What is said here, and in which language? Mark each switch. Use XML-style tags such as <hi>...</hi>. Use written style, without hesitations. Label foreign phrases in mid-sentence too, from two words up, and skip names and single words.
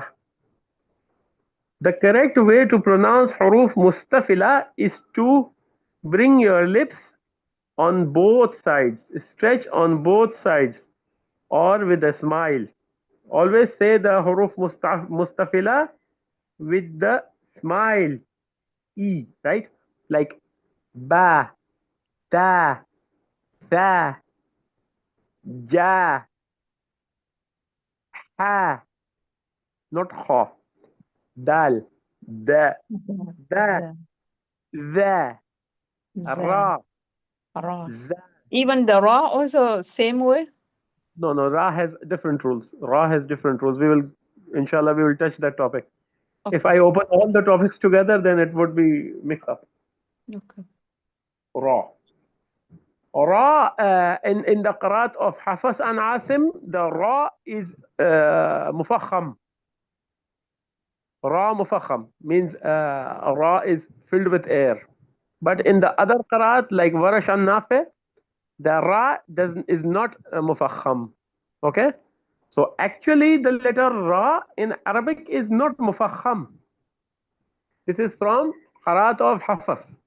<en>The correct way to pronounce</en> <ar>حروف مستفلة</ar> <en>is to bring your lips on both sides, stretch on both sides, or with a smile. Always say the</en> <ar>حروف مستفلة</ar> <en>with the smile. E, right? Like</en> <ar>با، تا، ثا، جا، حا,</ar> <en>not</en> <ar>ها، دال، دا، دا, ذا.</ar> <en>the,</en> <ar>ذا.</ar> <en>ra,</en> <ar>را.</ar> <en>za. Even the ra also same way? No, no, Ra has different rules. Ra has different rules. We will, inshallah, we will touch that topic. If Okay. I open all the topics together, then it would be mixed up. Okay. Ra. Ra, in the qiraat of Hafs and Asim, the Ra is mufakham.</en> <ar>راء مفخم</ar> <en>means Ra is filled with air. But in the other qiraat, like Warash and Nafi, the Ra is not mufakham. Okay? So actually, the letter Ra in Arabic is not mufakham. This is from qiraat of Hafs.</en>